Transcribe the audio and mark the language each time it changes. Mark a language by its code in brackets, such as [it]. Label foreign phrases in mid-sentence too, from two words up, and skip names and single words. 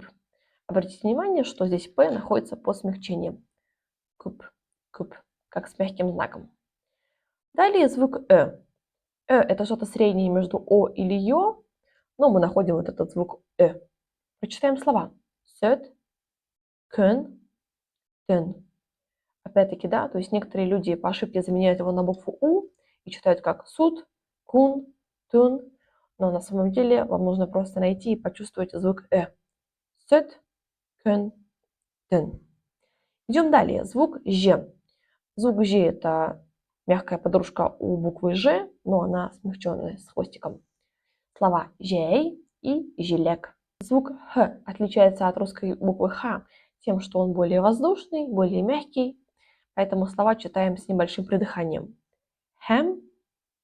[ru] Обратите внимание, что здесь п находится под смягчением. Куб, куб, как с мягким знаком. Далее звук это что-то среднее между о или ё, но мы находим вот этот звук Прочитаем слова. [tt] Сөт, көн, тен. [ru] Опять-таки, да, то есть некоторые люди по ошибке заменяют его на букву у и читают как суд, кун, тун, но на самом деле вам нужно просто найти и почувствовать звук [tt] Сөт, көн, тен. [ru] Идем далее. Звук ж. Звук ж это мягкая подружка у буквы ж, но она смягченная с хвостиком. Слова жей и жилек. Звук х отличается от русской буквы х тем, что он более воздушный, более мягкий, поэтому слова читаем с небольшим придыханием.